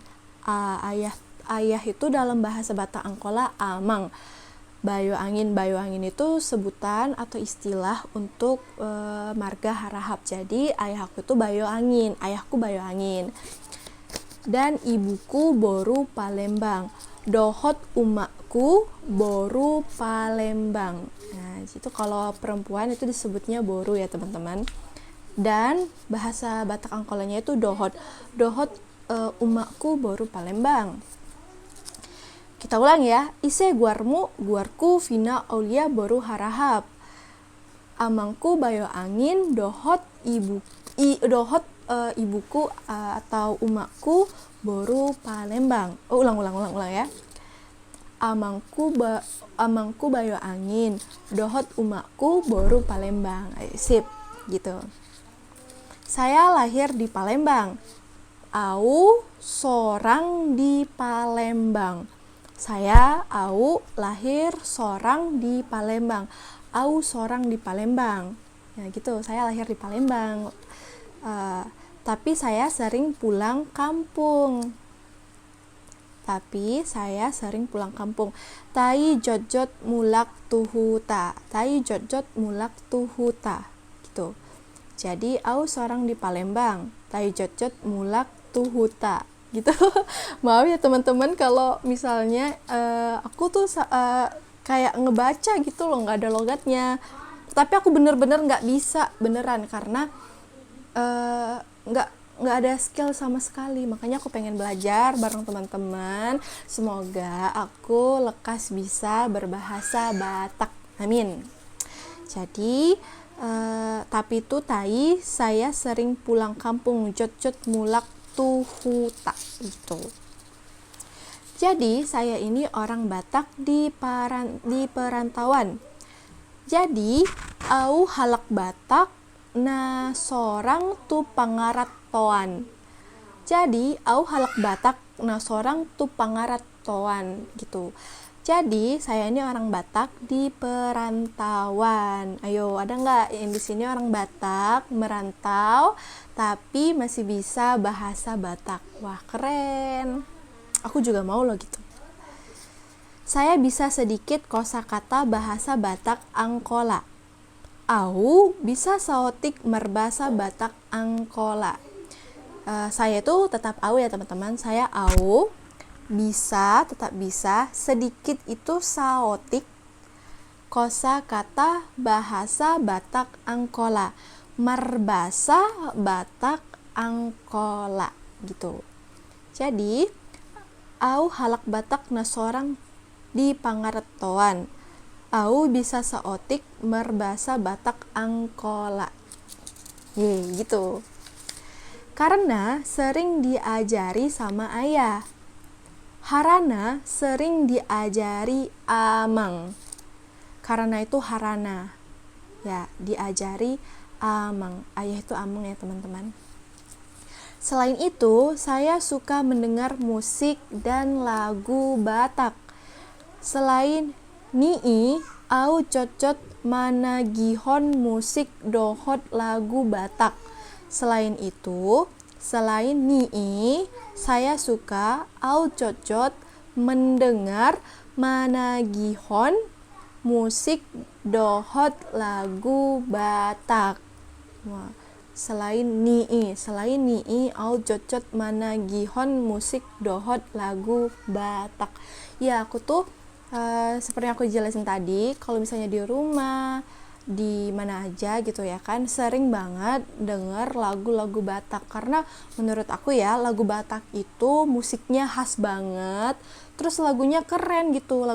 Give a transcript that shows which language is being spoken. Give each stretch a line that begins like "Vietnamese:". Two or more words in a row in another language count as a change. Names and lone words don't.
Indonesian: Ayah itu dalam bahasa Batak Angkola amang. Bayo angin itu sebutan atau istilah untuk marga harahap. Jadi ayahku itu ayahku bayo angin. Dan ibuku boru Palembang.
Batak Angkola: Dohot umakku boru Palembang.
Indonesian: Nah, itu kalau perempuan itu disebutnya boru ya teman-teman. Dan bahasa Batak Angkolanya itu dohot.
Batak Angkola: Dohot umakku boru Palembang.
Indonesian: Kita ulang ya.
Batak Angkola: Ise guarku Vina Aulia boru harahap. Amangku bayo angin, dohot
Indonesian: ibuku atau
Batak Angkola: umakku boru Palembang.
Indonesian: Ulang ya.
Batak Angkola: Amangku bayo angin, dohot umakku boru Palembang.
Indonesian: Sip, gitu. Saya lahir di Palembang.
Batak Angkola: Au sorang di Palembang.
Indonesian: Saya lahir sorang di Palembang.
Batak Angkola: Au sorang di Palembang.
Indonesian: Ya gitu, saya lahir di Palembang. Tapi saya sering pulang kampung.
Batak Angkola: Tai jojot mulak tuhuta.
Indonesian: Gitu.
Batak Angkola: Jadi au sorang di Palembang. Tai jojot mulak tuhuta.
Indonesian: Gitu. Maaf ya teman-teman kalau misalnya aku tuh kayak ngebaca gitu loh, nggak ada logatnya. Tapi aku bener-bener nggak bisa beneran karena nggak ada skill sama sekali. Makanya aku pengen belajar bareng teman-teman. Semoga aku lekas bisa berbahasa Batak. Amin. Jadi tapi itu saya sering pulang kampung.
Batak Angkola: Jot mulak tuhuta
Indonesian: gitu. Jadi saya ini orang Batak di perantauan.
Batak Angkola: Jadi au halak Batak na sorang tu pangarat toan. Jadi au halak Batak na sorang tu pangarat toan gitu.
Indonesian: Jadi saya ini orang Batak di perantauan. Ayo, ada nggak yang di sini orang Batak merantau tapi masih bisa bahasa Batak? Wah, keren. Aku juga mau loh gitu. Saya bisa sedikit kosakata bahasa Batak Angkola.
Batak Angkola: Au bisa saotik merbahasa Batak Angkola.
Indonesian: Saya tuh tetap au ya teman-teman. Saya au tetap bisa sedikit itu saotik kosakata bahasa Batak Angkola.
Batak Angkola: Merbahasa Batak Angkola gitu. Jadi au halak Batak na sorang di pangaretoan. Au bisa saotik merbahasa Batak Angkola.
Indonesian: Gitu. Karena sering diajari sama ayah.
Batak Angkola: Harana
Indonesian: sering diajari
Batak Angkola: amang.
Indonesian: Karena itu harana. Ya, diajari amang. Ayah itu amang ya teman-teman. Selain itu, saya suka mendengar musik dan lagu Batak.
Batak Angkola: Selain nii, au cocot managihon musik dohot lagu Batak. Selain nii,
Indonesian: saya suka
Batak Angkola: au cocot mendengar managihon musik dohot lagu Batak. Wah, selain nii au cocot managihon musik dohot lagu Batak.
Indonesian: Ya, aku tuh seperti yang aku jelasin tadi, kalau misalnya di rumah, di mana aja gitu ya kan, sering banget denger lagu-lagu Batak. Karena menurut aku ya, lagu Batak itu musiknya khas banget, terus lagunya keren gitu.